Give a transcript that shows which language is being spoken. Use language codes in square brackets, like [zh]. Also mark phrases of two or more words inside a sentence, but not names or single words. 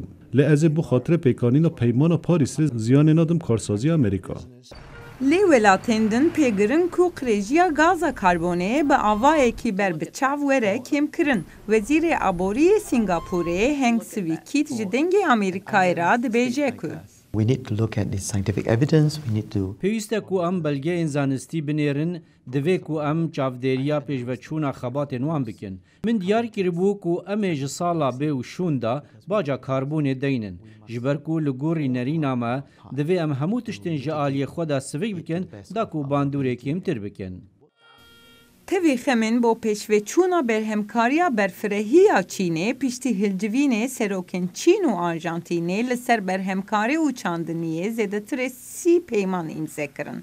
[ku] Lê ez ê bi xatirê pêkanîna peymana Parîsê ziyanê nadim karsaziya Amerîka. Lê welatên din pêgirin ku qirêjiya gaza karbonê bi avayekî ber bi çav were kêm kirin. Wezîrê Aboriyê Singapurê Heng Swee Keat ji dengê Amerîkayê ra dibêje ku [en] we need to look at the scientific evidence. We need to. [ku] پێویستە کو ئەم بەلگەیەن زانستی بنێرن دەوێت کو ئەم چاودێریە پێشڤەچوونە خەباتێن وان بکەن. من دیار کردبوو کو ئەمێ ji ساڵا بێ و شووندا باجا کاربوونێ دەینن. ji ber ku li gorî nerîna me divê em hemû tiştên ji aliyê xwe da sivik bikin da ku bandûrekî tir bikin. Tevî xemên bo pêşveçûna berhemkariya berfirehiya Çînê piştî hilcivînê serokên Çîn û Arjantînê li ser berhemkarî û çandiniyê zêdetirê 30 peyman îmze kirin.